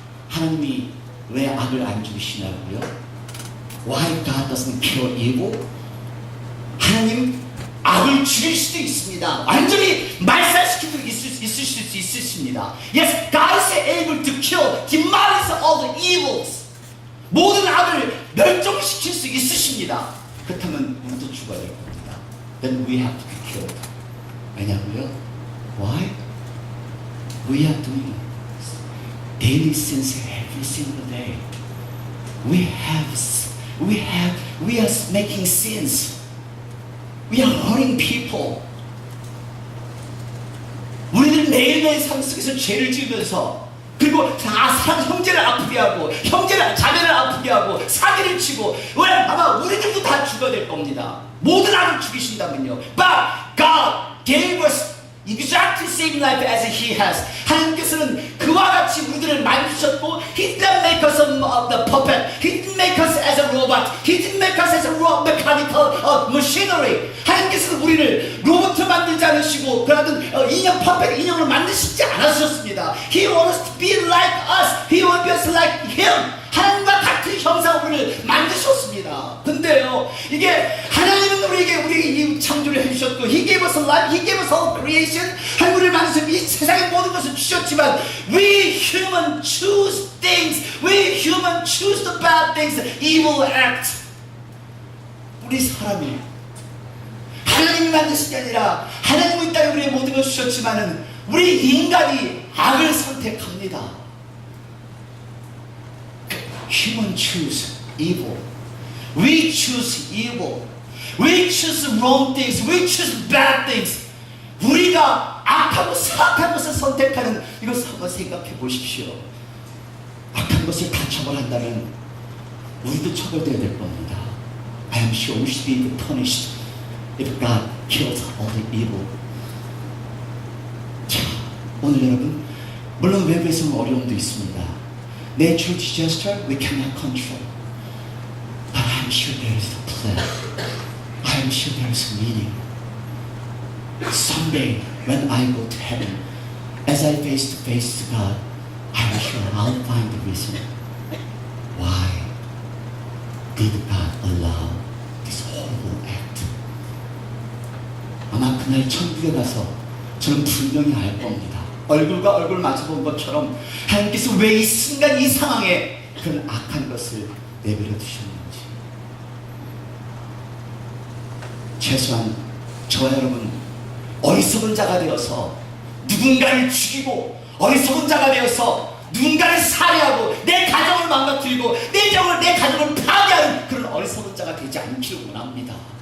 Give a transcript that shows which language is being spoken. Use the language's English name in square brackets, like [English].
[Korean] 하나님이 왜 악을 안 죽이시냐고요? [English] Why God doesn't kill evil? [Korean] 하나님 악을 죽일 수도 있습니다. 완전히 말살시킬 수 있으십니다. [English] Yes, God is able to kill, demolish all the evils. [Korean] 모든 악을 멸종시킬 수 있으십니다. 그렇다면 우리도 죽어야 될 겁니다. [English] Then we have to be killed. [Korean] 왜냐고요? [English] Why? We are doing daily sins every single day. We are making sins. We are hurting people. [Korean] 우리들 매일매일 삶 속에서 죄를 지으면서, 그리고 형제를 아프게 하고, 자매를 아프게 하고, 사기를 치고, 왜? 아마 우리들도 다 죽어야 될 겁니다. 모든 악을 죽이신다면요. [English] But God gave us exactly same life as He has. [Korean] 하나님께서는 그와 같이 우리들을 만드셨고, [English] He didn't make us the puppet. He didn't make us as a robot. He didn't make us as a mechanical machinery. [Korean] 하나님께서는 우리를 로봇을 만들지 않으시고, 그러든 인형 퍼펙트 인형을 만드시지 않으셨습니다. [English] He wants us to be like us. He wants us like Him. [Korean] 하나님과 같은 형상으로 우리를 만드셨습니다. 근데요, 이게 하나님은 우리에게 이 창조를 해주셨고, [English] He gave us life, He gave us all creation. [Korean] 하나님 우리를 만드셔서 이 세상의 모든 것을 주셨지만, [English] we human choose things. We human choose the bad things, the evil act. [Korean] 우리 사람이 하나님이 만드신 게 아니라, 하나님이 이 땅에 우리의 모든 것을 주셨지만은 우리 인간이 악을 선택합니다. [English] Human choose evil. We choose evil. We choose wrong things. We choose bad things. [Korean] 우리가 악하고 사악한 것을 선택하는 이것을 한번 생각해 보십시오. 악한 것을 다 처벌한다면 우리도 처벌되어야 될 겁니다. [English] I am sure we should be punished if God kills all the evil. [Korean] 자, 오늘 여러분, 물론 외부에서는 어려움도 있습니다. [English] Natural disaster we cannot control, but I'm sure there is a plan. I'm sure there is a meaning. Someday when I go to heaven, as I face to face to God, I'm sure I'll find the reason why did God allow this horrible act. [Korean] 아마 그날 천국에 가서 저는 분명히 알 겁니다. 얼굴과 얼굴 마주본 것처럼 하나님께서 왜 이 순간 이 상황에 그런 악한 것을 내버려 두셨는지. 최소한 저와 여러분, 어리석은 자가 되어서 누군가를 죽이고, 어리석은 자가 되어서 누군가를 살해하고, 내 가정을 망가뜨리고, 내 가정을 파괴하는 그런 어리석은 자가 되지 않기를 원합니다.